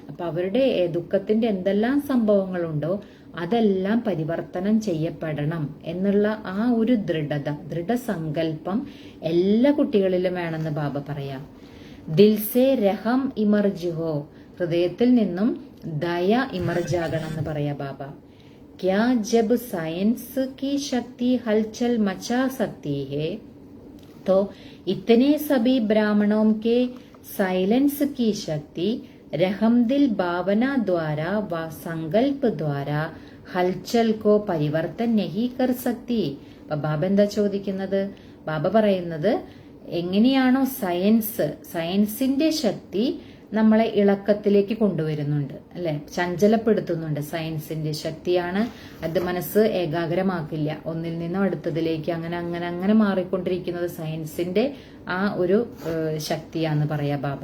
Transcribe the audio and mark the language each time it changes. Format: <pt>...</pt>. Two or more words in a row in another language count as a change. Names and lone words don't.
<ml>അപ്പൊ അവരുടെ ദുഃഖത്തിന്റെ എന്തെല്ലാം സംഭവങ്ങളുണ്ടോ അതെല്ലാം പരിവർത്തനം ചെയ്യപ്പെടണം എന്നുള്ള ആ ഒരു ദൃഢസങ്കല്പം എല്ലാ കുട്ടികളിലും വേണമെന്ന് ബാബ പറയാം.</ml> <hi>दिल से रहम इमर्ज हो,</hi> <ml>ഹൃദയത്തിൽ നിന്നും ദയ ഇമർജാകണം എന്ന് പറയാ ബാബ.</ml> <hi>क्या जब साइंस की शक्ति हलचल मचा सकती है तो इतने सभी ब्राह्मणों के साइलेंस की शक्ति रहमदिल भावना द्वारा व संकल्प द्वारा हलचल को परिवर्तन नहीं कर सकती.</hi> <ml>അപ്പൊ ബാബ എന്താ ചോദിക്കുന്നത്? ബാബ പറയുന്നത് എങ്ങനെയാണോ സയൻസിന്റെ ശക്തി നമ്മളെ ഇളക്കത്തിലേക്ക് കൊണ്ടുവരുന്നുണ്ട് അല്ലെ, ചഞ്ചലപ്പെടുത്തുന്നുണ്ട്. സയൻസിന്റെ ശക്തിയാണ് അത്. മനസ്സ് ഏകാഗ്രമാക്കില്ല, ഒന്നിൽ നിന്നും അടുത്തതിലേക്ക് അങ്ങനെ അങ്ങനെ അങ്ങനെ മാറിക്കൊണ്ടിരിക്കുന്നത് സയൻസിന്റെ ആ ഒരു ശക്തിയാന്ന് പറയാ ബാബ.</ml>